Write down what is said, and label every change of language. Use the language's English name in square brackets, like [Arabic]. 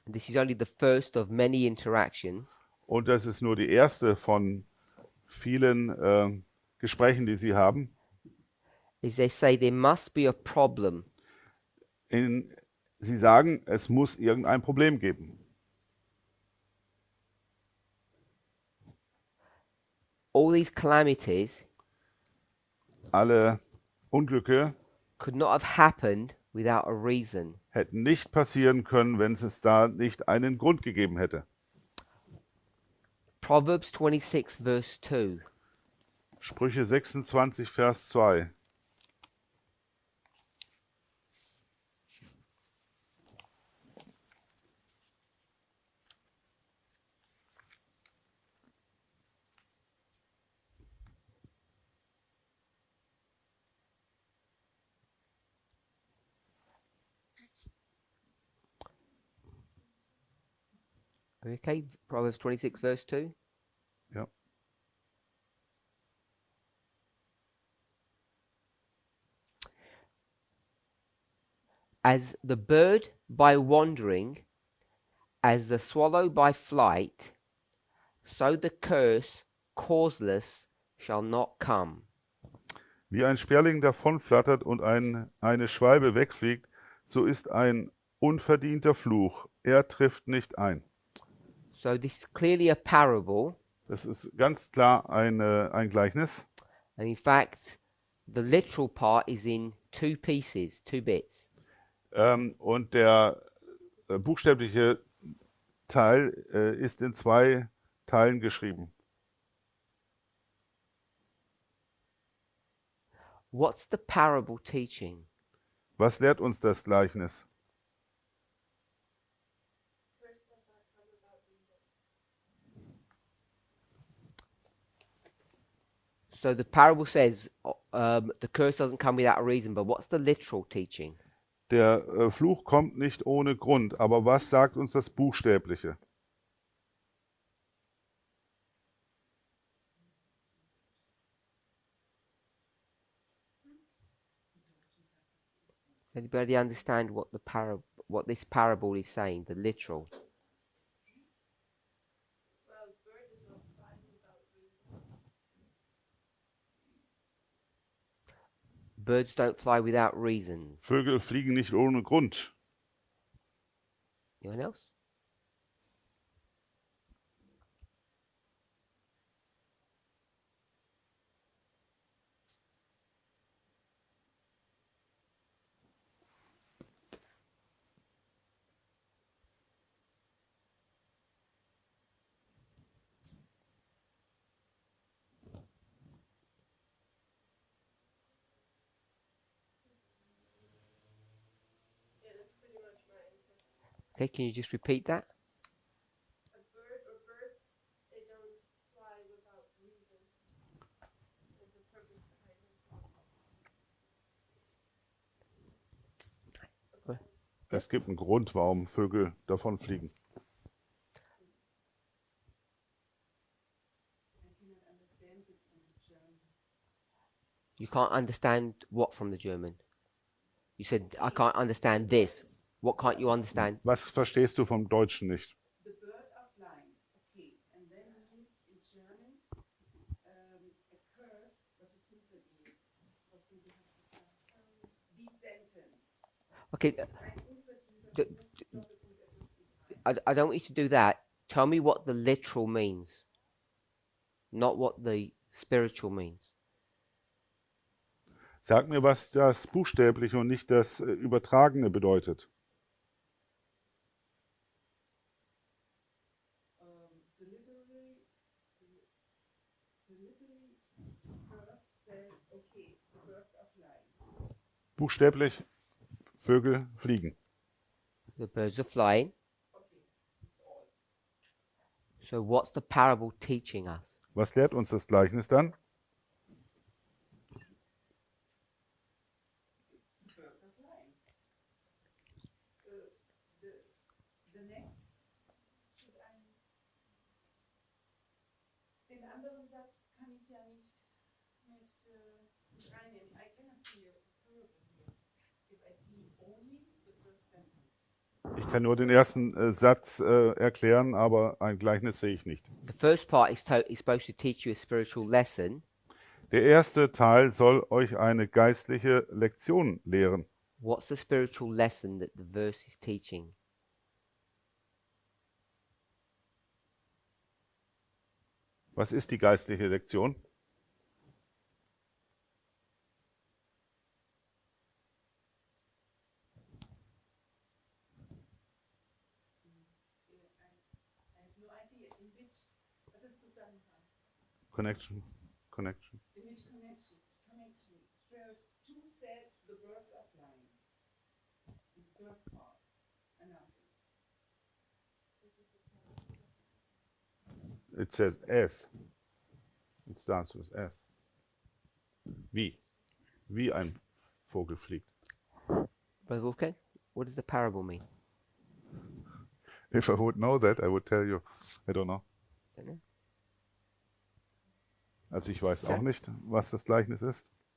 [English] and this is only the first of many interactions, [German] und das ist nur die erste von vielen Gesprächen, die sie haben, [English] is they say there must be a problem. [German] sie sagen, es muss irgendein Problem geben. [English] All these calamities [German] Alle Unglücke [English] could not have happened without a reason. [German] hätten nicht passieren können, wenn es da nicht einen Grund gegeben hätte. [English] Proverbs 26 verse 2. [German] Sprüche 26, Vers 2. [English] Okay, Proverbs 26 verse 2. [German] Ja. [English] As the bird by wandering, as the swallow by flight, so the curse causeless shall not come. [German] Wie ein Sperling davonflattert und eine Schwalbe wegfliegt, so ist ein unverdienter Fluch. Er trifft nicht ein. [English] So this is clearly a parable, [German] Das ist ganz klar ein Gleichnis. [English] and in fact, the literal part is in two pieces, two bits. [German] Und der buchstäbliche Teil ist in 2 Teilen geschrieben. [English] What's the parable teaching? [German] Was lehrt uns das Gleichnis? [English] So the parable says the curse doesn't come without a reason, but what's the literal teaching? [German] Der Fluch kommt nicht ohne Grund, aber was sagt uns das Buchstäbliche? [English] Does anybody understand what this parable is saying? The literal. Birds don't fly without reason. [German] Vögel fliegen nicht ohne Grund. [English] Anyone else? Okay, can you just repeat that? A bird or birds, they don't fly without reason. There's a purpose behind them. A Well, cause. [German] Es gibt einen Grund, warum Vögel davonfliegen. [English] I cannot understand this from the German. You can't understand what from the German? You said, I can't understand this. What can't you understand? [German] Was verstehst du vom Deutschen nicht? [English] The bird are flying. Okay. And then means in German, a curse, [German] was ist unverdient? Wie hast du gesagt? Die sentence. [English] Okay, [German] Das ist ein unverdienter d- Fluch, Doppelpunkt, etwas [English] I don't want you to do that. Tell me what the literal means, not what the spiritual means. [German] Sag mir, was das Buchstäbliche und nicht das Übertragene bedeutet. [English] The literally first said, okay, the birds are flying. [German] Buchstäblich, Vögel fliegen. [English] The birds are flying. Okay, that's all. So what's the parable teaching us? [German] Was lehrt uns das Gleichnis dann? [English] The birds are flying. The next should ein. [German] Den anderen Satz kann ich ja nicht mit reinnehmen. [English] I cannot see a parable here if I see only the first sentence. [German] Ich kann nur den ersten Satz erklären, aber ein Gleichnis sehe ich nicht. [English] The first part is supposed to teach you a spiritual lesson. [German] Der erste Teil soll euch eine geistliche Lektion lehren. [English] What's the spiritual lesson that the verse is teaching? [German] Was ist die geistliche Lektion? [English] I have no idea in which, [German] was ist Zusammenhang? [English] Connection. In which connection? Verse 2 said the birds are flying. In the first part. Enough. It says as. It starts with as. Wie? [German] Wie ein Vogel fliegt. [English] Brother Wolfgang, what does the parable mean? If I would know that, I would tell you. I don't know. Don't know. [German] Also ich weiß auch nicht, was das Gleichnis ist.